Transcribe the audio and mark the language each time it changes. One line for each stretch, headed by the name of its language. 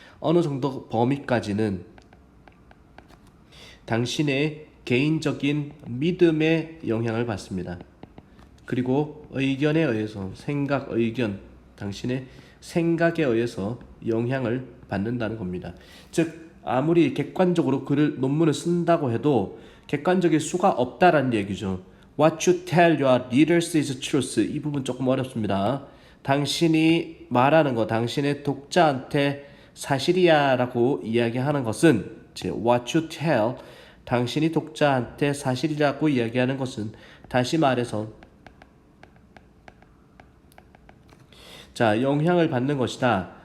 Korean: 어느 정도 범위까지는 당신의 개인적인 믿음에 영향을 받습니다. 그리고 의견에 의해서 생각, 의견, 당신의 생각에 의해서 영향을 받는다는 겁니다. 즉 아무리 객관적으로 글을 논문을 쓴다고 해도 객관적일 수가 없다라는 얘기죠.
English: What you tell your readers is truth.
Korean: 이 부분 조금 어렵습니다. 당신이 말하는 거, 당신의 독자한테 사실이야 라고 이야기하는 것은
English: What you tell,
Korean: 당신이 독자한테 사실이라고 이야기하는 것은 다시 말해서 자, 영향을 받는 것이다.